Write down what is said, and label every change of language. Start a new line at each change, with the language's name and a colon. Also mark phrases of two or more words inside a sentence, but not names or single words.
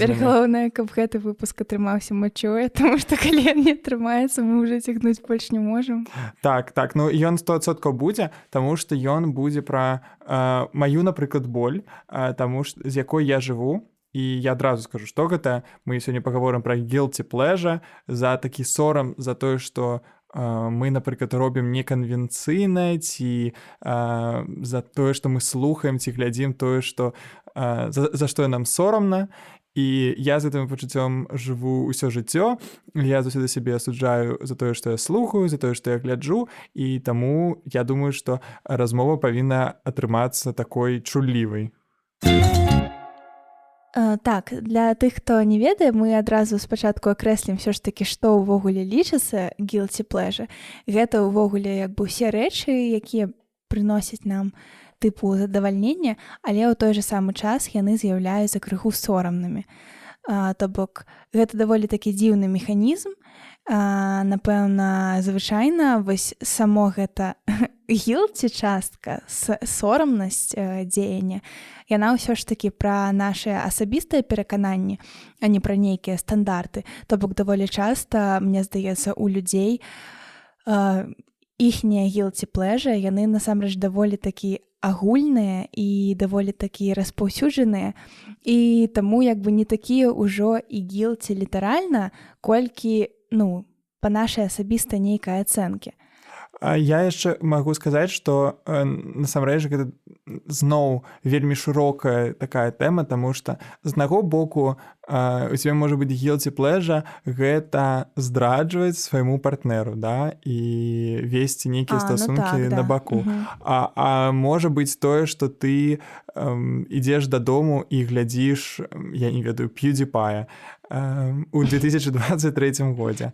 Belarusian: Цяпер галоўнае, каб гэты выпуск атрымаўся mature, таму што калі ён не атрымаецца, мы ўжо цягнуць больш не можам. Так, ну ён 100% будзе, таму што ён будзе пра маю, напрыклад, боль, з якой я жыву. І я адразу скажу, што гэта. Мы сёння пагаворым пра
English: guilty pleasure,
Belarusian: за такі сорам, за тое, што мы, напрыклад, робім неканвенцыйна, ці за тое, што мы слухаем, ці глядзім тое, што за што нам сорамна. І я з гэтым пачуццём жыву ўсё жыццё. Я заўсёды сябе асуджаю за тое, што я слухаю, за тое, што я гляджу, і таму я думаю, што размова павінна атрымацца такой чуллівай. Так, для тых, хто не ведае, мы адразу спачатку акрэслім ўсё ж такі, што ўвогуле лічыцца
English: guilty pleasure.
Belarusian: Гэта ўвогуле як бы ўсе рэчы, якія прыносяць нам тыпу задавальнення, але ў той жа самы час яны з'яўляюцца крыху сорамнымі. То бок, гэта даволі такі дзіўны механізм. Напэўна, звычайна вось само гэта guilty частка, сорамнасць дзеяння, яна ўсё ж такі пра нашыя асабістыя перакананні, а не пра нейкія стандарты. То бок даволі часта, мне здаецца, у людзей іхнія
English: guilty pleasure,
Belarusian: яны насамрэч даволі такі агульныя і даволі такі распаўсюджаныя, і таму як бы не такія ўжо і guilty літаральна, колькі, па нашай асабістай нейкай ацэнкі. Я яшчэ магу сказаць, што насамрэч гэта зноў вельмі шырокая такая тэма, таму што з аднаго боку у цябе можа быць
English: guilty pleasure,
Belarusian: гэта здраджваць свайму партнеру, да, і весці нейкія стасункі на баку. А можа быць тое, што ты ідзеш дадому і глядзіш, я не ведаю, PewDiePie у 2023 годзе.